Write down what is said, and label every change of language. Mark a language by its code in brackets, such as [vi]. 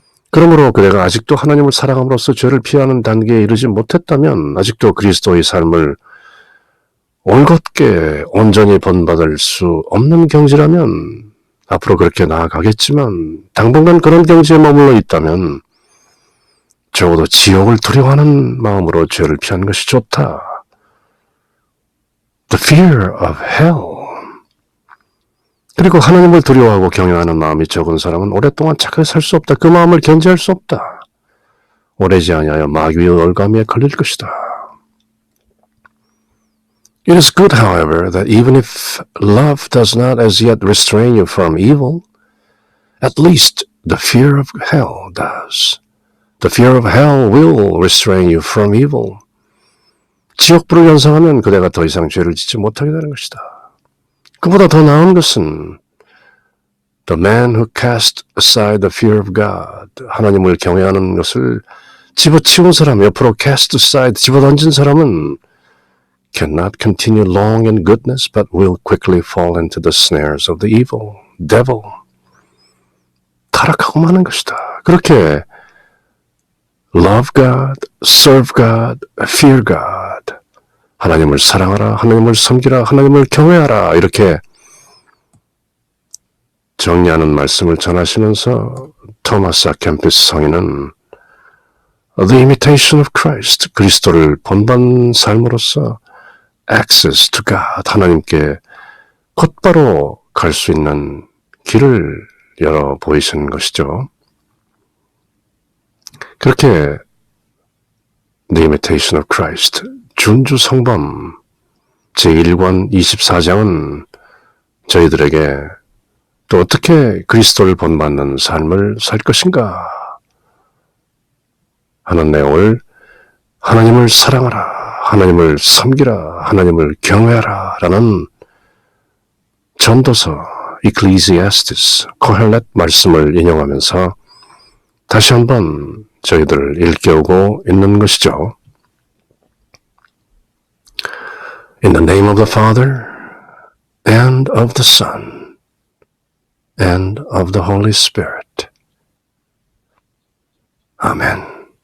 [ko] 그러므로 그대가 아직도 하나님을 사랑함으로써 죄를 피하는 단계에 이르지 못했다면 아직도 그리스도의 삶을 올곧게 온전히 본받을 수 없는 경지라면 앞으로 그렇게 나아가겠지만 당분간 그런 경지에 머물러 있다면 적어도 지옥을 두려워하는 마음으로 죄를 피하는 것이 좋다. [en] The fear of hell. [ko] 그리고 하나님을 두려워하고 경외하는 마음이 적은 사람은 오랫동안 착하게 살 수 없다. 그 마음을 견제할 수 없다. 오래지 아니하여 마귀의 얼감에 걸릴 것이다. [en] It is good, however, that even if love does not as yet restrain you from evil, at least the fear of hell does. The fear of hell will restrain you from evil. [ko] 지옥불을 연상하면 그대가 더 이상 죄를 짓지 못하게 되는 것이다. 그보다 더 나은 것은 [en] the man who cast aside the fear of God, [ko] 하나님을 경외하는 것을 집어치운 사람, 옆으로 [en] cast aside, [ko] 집어던진 사람은 [en] cannot continue long in goodness, but will quickly fall into the snares of the evil, devil. [ko] 타락하고 마는 것이다. 그렇게 [en] love God, serve God, fear God. [ko] 하나님을 사랑하라, 하나님을 섬기라, 하나님을 경외하라 이렇게 정리하는 말씀을 전하시면서 토마스 아 캠피스 성인은 The imitation of Christ, 그리스도를 본받는 삶으로써 [en] access to God, [ko] 하나님께 곧바로 갈 수 있는 길을 열어 보이시는 것이죠. 그렇게 The imitation of Christ, 준주 성범 제1권 24장은 저희들에게 또 어떻게 그리스도를 본받는 삶을 살 것인가 하는 내용을 하나님을 사랑하라, 하나님을 섬기라, 하나님을 경외하라 라는 전도서 Ecclesiastes, 코헬렛 말씀을 인용하면서 다시 한번 저희들을 일깨우고 있는 것이죠. [en] In the name of the Father, and of the Son, and of the Holy Spirit. Amen.